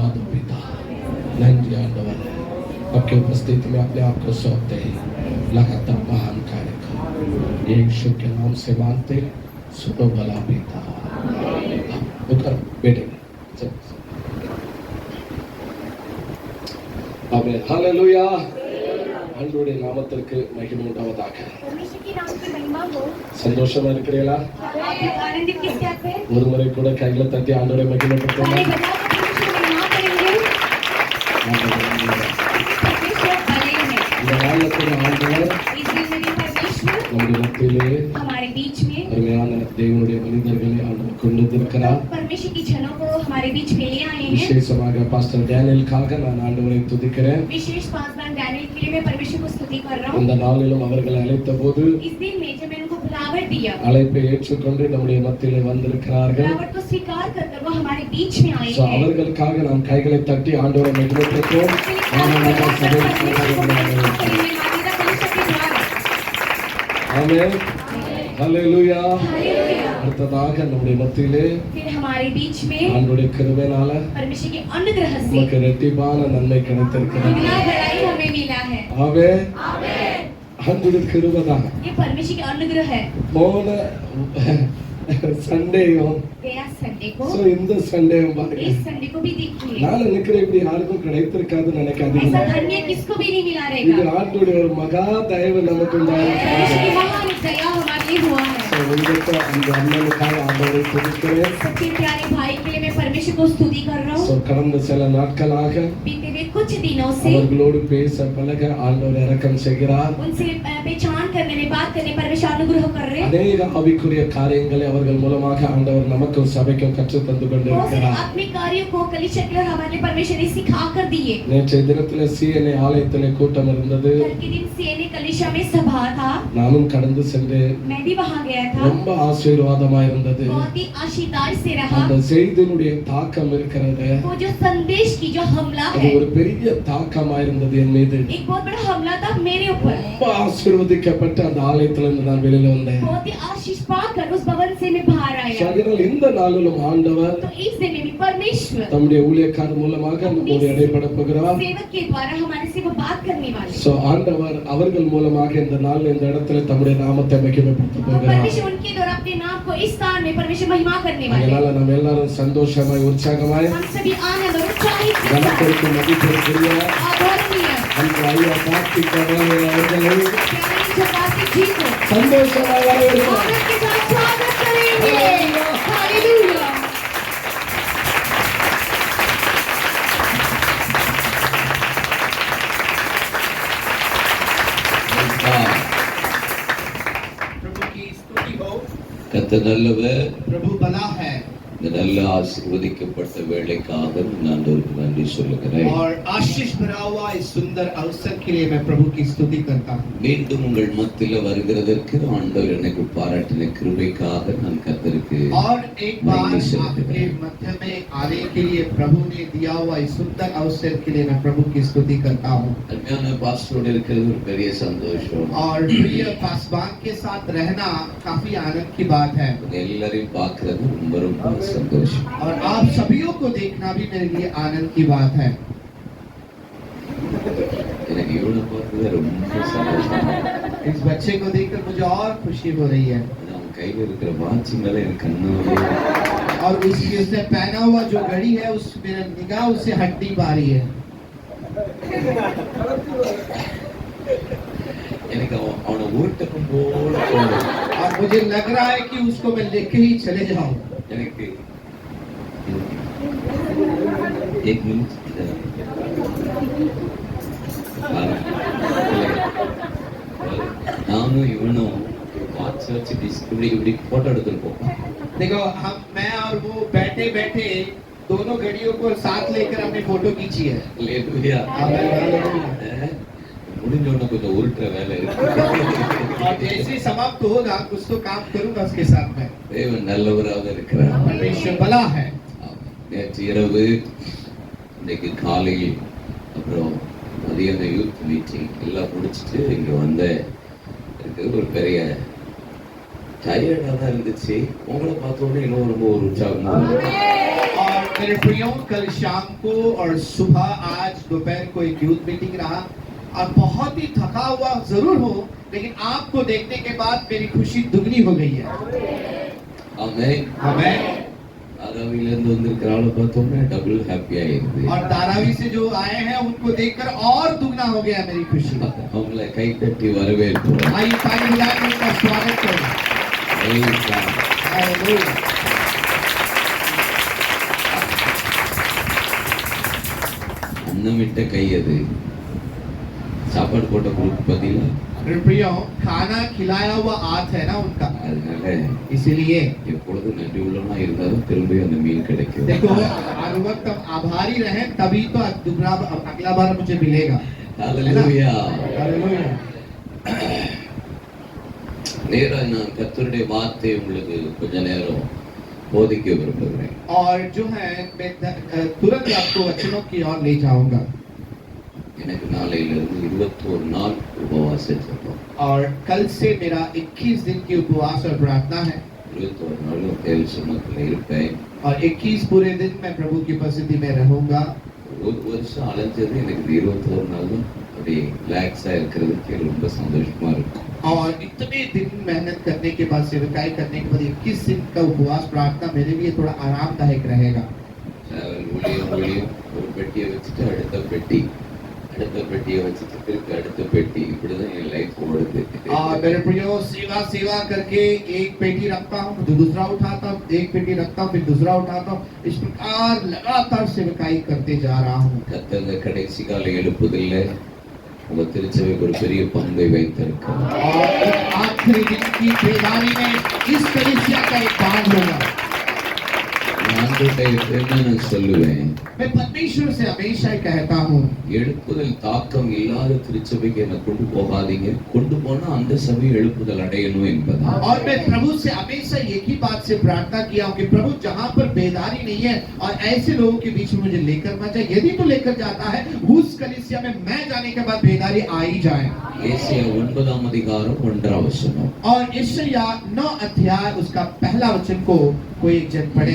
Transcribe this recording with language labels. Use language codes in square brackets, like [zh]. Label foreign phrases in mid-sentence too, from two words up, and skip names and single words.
[hi] धन्यवाद पिता, [ta] நன்றி ஆண்டவர் [hi] आपके उपस्थिति में अपने आप को सौंपते हैं। लगातार महान कार्य करो, यीशु के नाम से मांगते, सुनो भला पिता। उतर बैठे। आमीन, हालेलुया। [ta] ஆண்டவருடைய நாமத்திற்கு மகிமை உண்டாவதாக. [hi] परमेश्वर के नाम की महिमा हो। [ta] சந்தோஷமா இருக்கிறீங்களா? [hi] आप आनंदित किस बात पे? [ta] ஒரு முறை கூட கைகளை தட்டி ஆண்டவரை மகிமைப்படுத்துங்க. [hi] ताली बजाकर परमेश्वर की महिमा करेंगे। परमेश्वर भले हैं। [ta] இந்த நாளுக்கு ஆண்டவர் [hi] इस दिन में भी परमेश्वर [ta] நம்முடைய மத்தியிலே [hi] हमारे बीच में [ta] அருமையான தேவனுடைய மனிதர்களை ஆண்டவர் கொண்டு வந்திருக்கிறார். [hi] परमेश्वर की जनों को हमारे बीच में ले आए हैं। [ta] விசேஷமாக பாஸ்டர் டேனியலுக்காக நான் ஆண்டவரை துதிக்கிறேன். [hi] विशेष पासवान डैनियल के लिए मैं परमेश्वर को स्तुति कर रहा हूँ। [ta] இந்த நாளிலும் அவர்களை அழைத்த போது [hi] इस दिन में जब मैंने उनको बुलावट दिया, [ta] அழைப்பை ஏற்றுக்கொண்டு நம்முடைய மத்தியிலே வந்திருக்கிறார்கள். [hi] बुलावट को स्वीकार कर वो हमारे बीच में आए So, हैं। [ta] அவர்களுக்காக நாம் கைகளை தட்டி ஆண்டவரை மகிமைப்படுத்துவோம். ஆமென், ஹல்லேலூயா. அடுத்ததாக நம்முடைய மத்தியிலே [hi] फिर हमारे बीच में [ta] ஆண்டவருடைய கிருபையினால [hi] परमेश्वर के अनुग्रह से [ta] நமக்கு இரட்டிப்பான நன்மை கிடைத்திருக்கிறது. [hi] दुगना बड़ाई हमें मिला है। [ta] ஆமென். [hi] आमीन। [ta] ஆண்டவருடைய கிருபைதான். [hi] ये परमेश्वर के अनुग्रह है। [ta] போன சண்டேயும் [hi] गया संडे को, [ta] இந்த சண்டேயும் பாருங்க. [hi] इस संडे को भी देखिए। [ta] நான் நினைக்கிறேன் இப்படி யாருக்கும் கிடைத்திருக்காதுன்னு நினைக்காதீங்க. [hi] ऐसा धन्य किसको भी नहीं मिला [ta] இது [hi] रहेगा। [ta] ஆண்டவருடைய ஒரு மகா தயவு நமக்கு [hi] परमेश्वर की [ta] உண்டாயிருக்கிறது. [hi] महान दया हमारे लिए हुआ है। [ta] உங்களுக்கு அந்த அண்ணனுக்காக ஆண்டவரை துதிக்கிறேன். [hi] सबसे प्यारे भाई के लिए मैं परमेश्वर को स्तुति कर रहा हूँ। [ta] கடந்த சில நாட்களாக [hi] बीते हुए कुछ दिनों से [ta] அவர்களோடு பேச பழக ஆண்டவர் இரக்கம் செய்கிறார். [hi] उनसे पहचान करने में बात करने परमेश्वर अनुग्रह कर रहे हैं। [ta] அநேக ஆவிக்குரிய காரியங்களை அவர்கள் மூலமாக ஆண்டவர் நமக்கும் சபைக்கும் கற்றுத் தந்து [hi] बहुत सारे [ta] கொண்டிருக்கிறார். [hi] आत्मिक कार्यों को कलीसिया के लिए हमारे परमेश्वर ने सिखा कर दिए। [ta] நேற்றைய தினத்திலே சிஎன்ஏ ஆலயத்திலே கூட்டம் இருந்தது. [hi] कल के दिन सीएनए कलीसिया में सभा था। [ta] நானும் கடந்து சென்றேன். [hi] मैं भी वहां गया था। [ta] ரொம்ப ஆசீர்வாதமா இருந்தது. [hi] बहुत ही आशीर्वाद से रहा। [ta] அந்த செய்தியினுடைய தாக்கம் இருக்கிறது. [hi] वो जो संदेश की जो हमला [ta] அது [hi] है, [ta] ஒரு பெரிய தாக்கமா இருந்தது என் மீது. [hi] एक बहुत बड़ा हमला था मेरे ऊपर। [ta] ரொம்ப ஆசீர்வதிக்கப்பட்ட அந்த ஆலயத்திலிருந்து நான் வெளியில வந்தேன். [hi] बहुत ही आशीष पाकर उस भवन से मैं बाहर आया। [ta] அதனால் இந்த நாளிலும் ஆண்டவர் [hi] तो इस दिन में भी परमेश्वर [ta] தம்முடைய ஊழியக்காரர் மூலமாக நம்மோடு இடைப்பட போகிறார். [hi] सेवक के द्वारा हमारे से वो बात करने वाले। [ta] சோ ஆண்டவர் அவர்கள் மூலமாக இந்த நாள் இந்த இடத்துல தம்முடைய நாமத்தை மகிமைப்படுத்த [hi] तो [ta] போகிறார். [hi] परमेश्वर उनके द्वारा अपने नाम को इस स्थान में परमेश्वर महिमा करने वाले। [ta] அதனால நம்ம எல்லாரும் சந்தோஷமாய் உற்சாகமாய் [hi] हम सभी आनंद और उत्साहित के साथ [ta] கனத்திற்கு மதிப்பிற்குரிய [hi] आदरणीय [ta] அந்த ஐயா கார்த்திக் அவர்களை [hi] प्यारे जगदात्री जी को [ta] சந்தோஷமாய் வரவேற்கிறோம். [hi] आनंद के साथ स्वागत करेंगे। हालेलुया। प्रभु की स्तुति हो। [ta] கர்த்தர் நல்லவர். [hi] प्रभु भला है [ta] இந்த நல்ல ஆசீர்வதிக்கப்பட்ட வேலைக்காக நான் ஆண்டவருக்கு நன்றி சொல்லுகிறேன். [hi] और आशीष भरा हुआ इस सुंदर अवसर के लिए मैं प्रभु की स्तुति करता हूँ। [ta] மீண்டும் உங்கள் மத்தியில வருகிறதற்கு ஆண்டவர் எனக்கு பாராட்டின கிருபைக்காக நான் கர்த்தருக்கு [hi] और एक बार नंदी आपके [ta] சொல்லுகிறேன். [hi] मध्य में आने के लिए प्रभु ने दिया हुआ इस सुंदर अवसर के लिए मैं प्रभु की स्तुति करता हूँ। [ta] அருமையான பாஸ்டரோடு இருக்கிறது ஒரு பெரிய சந்தோஷம். [hi] और प्रिय पासवान के साथ रहना काफी आनंद की बात है। [ta] உங்க எல்லாரையும் பார்க்கிறது ரொம்ப ரொம்ப சந்தோஷம். [hi] और आप सभीयों को देखना भी मेरे लिए आनंद की बात है। [ta] எனக்கு இவனை பார்க்கறது ரொம்ப சந்தோஷம். [hi] इस बच्चे को देखकर मुझे और खुशी हो रही है। [ta] அவன் கையில இருக்கிற வாட்சி மேல எனக்கு கண்ணு வருது. [hi] और उसने पहना हुआ जो घड़ी है उस मेरा निगाह उससे हट नहीं पा रही है। [ta] எனக்கு அவனை உருட்டக்கும் போல தோணுது. [hi] और मुझे लग रहा है कि उसको मैं लेके ही चले जाऊं। [ta] எனக்கு [hi] एक मिनट [ta] நானும் இவனும் வாட்ச் வச்சு இப்படி போட்டோ எடுத்துருப்போம். [hi] देखो मैं और वो बैठे बैठे दोनों घड़ियों को साथ लेकर हमने फोटो खींची है। [ta] இல்லையா? முடிஞ்ச உடனே கொஞ்சம் உருட்டுற வேலை இருக்கு. [hi] और जैसे समाप्त होगा कुछ तो काम करूंगा उसके साथ में। [ta] தேவன் நல்லவராக இருக்கிறார். [hi] परमेश्वर भला है। [ta] நேற்று இரவு இன்னைக்கு காலையில் அப்புறம் மதியான [en] youth meeting [ta] எல்லாம் முடிச்சுட்டு இங்க வந்த இருக்கிறது ஒரு பெரிய டயர்டாக தான் இருந்துச்சு. உங்களை பார்த்த உடனே இன்னும் ரொம்ப ஒரு உற்சாகமா இருந்துச்சு. [hi] और मेरे प्रियो, कल शाम को और सुबह आज दोपहर को एक [en] youth meeting [hi] रहा और बहुत ही थका हुआ जरूर हो, लेकिन आपको देखने के बाद मेरी खुशी दुगनी हो गई है। [ta] ஆமென். [hi] आमेन। [ta] தாராவிலிருந்து வந்திருக்கிற ஆளை பார்த்தோம்னா [en] double happy [ta] இருக்கு. [hi] और धारावी से जो आए हैं उनको देखकर और दुगना हो गया मेरी खुशी। [ta] அவங்களை கை தட்டி வரவேற்போம். [hi] आइए ताली बजाकर उनका स्वागत करें। [en] Praise God. [hi] हालेलुया। [ta] அன்னமிட்ட கை அது. சாப்பாடு போட்ட குரூப் பதிலா [hi] मेरे प्रियो, खाना खिलाया हुआ हाथ है ना उनका, [ta] அதனால [hi] इसीलिए [ta] எப்பொழுதும் நன்றி உள்ளவனா இருந்தாலும் திரும்பி அந்த மீன் கிடைக்கும். [hi] देखो हर वक्त हम आभारी रहें तभी तो दुगना अगला बार मुझे मिलेगा। [ta] ஹalleluya. [hi] हालेलुया। [ta] நேரா நான் கர்த்தருடைய வார்த்தை உங்களுக்கு கொஞ்ச நேரம் போதிக்க விரும்புகிறேன். [hi] और जो है मैं तुरंत आपको वचनों की ओर ले जाऊंगा। [ta] எனக்கு நாளையிலிருந்து 21 நாள் உபவாச ஜெபம். [hi] और कल से मेरा 21 दिन की उपवास और प्रार्थना है [ta] 21 நாளும் தேவ சமூகத்துல இருப்பேன். [hi] और 21 पूरे दिन मैं प्रभु की उपस्थिति में रहूंगा। [ta] ஒரு வருஷம் அலைஞ்சது எனக்கு 21 நாளும் அப்படி ரிலாக்ஸா இருக்கிறதுக்கு ரொம்ப சந்தோஷமா இருக்கும். [hi] और इतने दिन मेहनत करने के बाद, सेवकाई करने के बाद 21 दिन का उपवास प्रार्थना मेरे लिए थोड़ा आरामदायक रहेगा। [ta] ஊழியம் ஒரு பெட்டியை வச்சுட்டு அடுத்த பெட்டியை வச்சுட்டு திருப்பி அடுத்த பெட்டி, இப்படிதான் என் லைஃப் ஓடுது. [hi] मेरे प्रियो, सेवा करके एक पेटी रखता हूँ तो दूसरा उठाता हूँ, एक पेटी रखता हूँ फिर दूसरा उठाता हूँ, इस प्रकार लगातार सेवकाई करते जा रहा हूँ। [ta] கர்த்தர் இந்த கடைசி கால எழுப்புதல்ல உங்க திருச்சபைக்கு ஒரு பெரிய பங்கை வைத்திருக்கிறார். [hi] और इस आखिरी दिन की बेदारी में इस कलीसिया का एक भाग होगा। [ta] நான் ஆண்டவர்கிட்ட எப்பவுமே நான் சொல்லுவேன், [hi] मैं परमेश्वर से हमेशा ही कहता हूँ, [ta] எழுப்புதல் தாக்கம் இல்லாத திருச்சபைக்கு என்ன கொண்டு போகாதீங்க, கொண்டு போனா அந்த சபை எழுப்புதல் அடையணும் என்பதா. [hi] और मैं प्रभु से हमेशा एक ही बात से प्रार्थना किया हूँ कि प्रभु जहाँ पर बेदारी नहीं है और ऐसे लोगों के बीच में मुझे लेकर मत जाए, यदि तो लेकर जाता है उस कलीसिया में मैं जाने के बाद बेदारी आ ही जाए। [ta] ஏசாயா 9ஆம் அதிகாரம் 1ஆம் வசனம், [hi] और यशायाह 9 अध्याय उसका पहला वचन को कोई एक जन पढ़े,